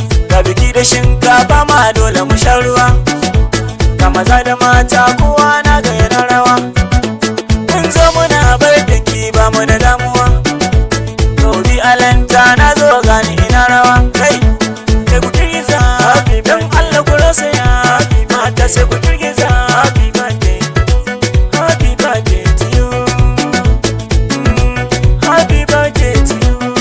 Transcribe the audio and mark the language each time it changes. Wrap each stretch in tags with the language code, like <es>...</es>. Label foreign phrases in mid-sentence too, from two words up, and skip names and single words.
<ha>Ga biki da shinkafa ma dole mu sha ruwa. Ga maza da mata kowa na ga yana rawa. Mun zo muna bar biki ba mu da damuwa. To bi alanta na zo gani ina rawa. Kai, kai ku girgiza. Don Allah ku rausaya. Mata sai ku girgiza.</ha> <en>Happy birthday. Happy birthday to you. Mm, happy birthday to you.</en>